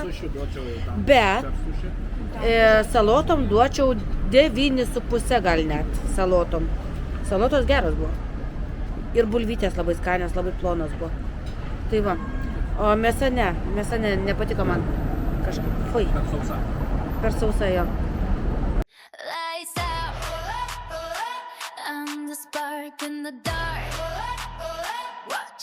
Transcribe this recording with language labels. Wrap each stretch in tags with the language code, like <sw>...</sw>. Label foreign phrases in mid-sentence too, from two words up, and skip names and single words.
<lt>Bet salotom duočiau 9,5 gal net salotom. Salotos geros buvo. Ir bulvytės labai skanios, labai plonos buvo. Tai va. O mėsa nepatiko man kažkaip. Fui. Per sausa, jo.</lt> <en>Lights out, I'm the spark in the dark.</en>